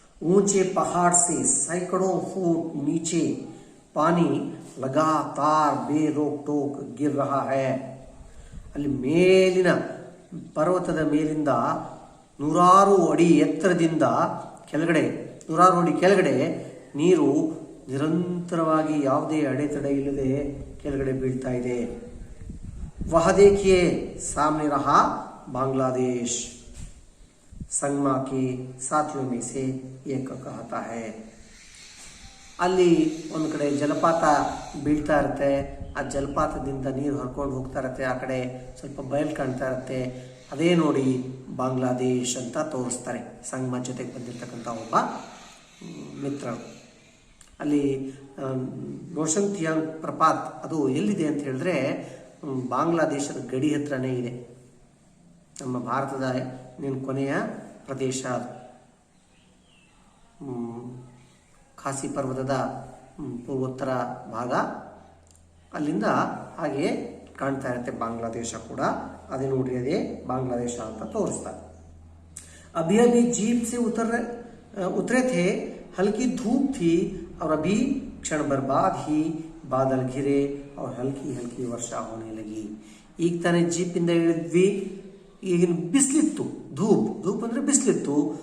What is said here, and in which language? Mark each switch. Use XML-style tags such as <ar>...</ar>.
<hi>ऊंचे पहाड़ से सैकड़ों फुट नीचे पानी लगातार बेरोक टोक गिर रहा है.</hi> <kn>ಅಲ್ಲಿ ಮೇಲಿನ ಪರ್ವತದ ಮೇಲಿಂದ ನೂರಾರು ಅಡಿ ಎತ್ತರದಿಂದ ಕೆಳಗಡೆ, ನೂರಾರು ಅಡಿ ಕೆಳಗಡೆ ನೀರು ನಿರಂತರವಾಗಿ ಯಾವುದೇ ಅಡೆತಡೆ ಇಲ್ಲದೆ ಕೆಳಗಡೆ ಬೀಳ್ತಾ ಇದೆ.</kn> <hi>वह देखिए सामने रहा बांग्लादेश. संगमा के साथियों में से एक कहता है.</hi> <kn>ಅಲ್ಲಿ ಒಂದು ಕಡೆ ಜಲಪಾತ ಬೀಳ್ತಾ ಇರುತ್ತೆ, ಆ ಜಲಪಾತದಿಂದ ನೀರು ಹರ್ಕೊಂಡು ಹೋಗ್ತಾ ಇರುತ್ತೆ, ಆ ಕಡೆ ಸ್ವಲ್ಪ ಬಯಲು ಕಾಣ್ತಾ ಇರುತ್ತೆ. ಅದೇ ನೋಡಿ ಬಾಂಗ್ಲಾದೇಶ್ ಅಂತ ತೋರಿಸ್ತಾರೆ ಸಂಗಮ ಜೊತೆಗೆ ಬಂದಿರತಕ್ಕಂಥ ಒಬ್ಬ ಮಿತ್ರರು. ಅಲ್ಲಿ ನೋಶಂಗ್ ಥಿಯಾಂಗ್ ಪ್ರಪಾತ್ ಅದು ಎಲ್ಲಿದೆ ಅಂತ ಹೇಳಿದ್ರೆ ಬಾಂಗ್ಲಾದೇಶದ ಗಡಿ ಹತ್ರನೇ ಇದೆ. ನಮ್ಮ ಭಾರತದ ಕೊನೆಯ ಪ್ರದೇಶ ಅದು. ಖಾಸಿ ಪರ್ವತದ ಪೂರ್ವೋತ್ತರ ಭಾಗ, ಅಲ್ಲಿಂದ ಹಾಗೆ ಕಾಣ್ತಾ ಇರುತ್ತೆ ಬಾಂಗ್ಲಾದೇಶ ಕೂಡ. ಅದೇ ನೋಡಿ, ಅದೇ ಬಾಂಗ್ಲಾದೇಶ ಅಂತ ತೋರಿಸ್ತಾರೆ.</kn> <hi>अभी अभी जीप से उतरे थे, हल्की धूप थी और अभी क्षण भर बाद ही बादल घिरे और हल्की हल्की वर्षा होने लगी.</hi> <kn>ಈಗ ತಾನೇ ಜೀಪಿಂದ ಇಳಿದ್ವಿ, ಈಗಿನ ಬಿಸಿಲಿತ್ತು, ಧೂಪ್ ಅಂದ್ರೆ ಬಿಸಿಲಿತ್ತು.</kn>